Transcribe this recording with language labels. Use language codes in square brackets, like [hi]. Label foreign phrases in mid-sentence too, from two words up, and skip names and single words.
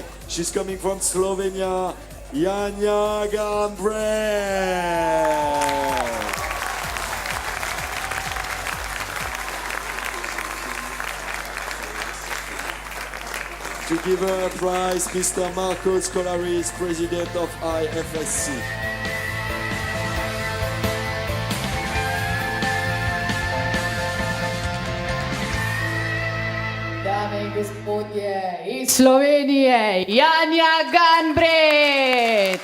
[en] She's coming from Slovenia, Janja Gambre. To give her a prize, Mr. Marco Scolaris, president of IFSC. [sl] Dame in gospodje iz Slovenije, Janja Gambre.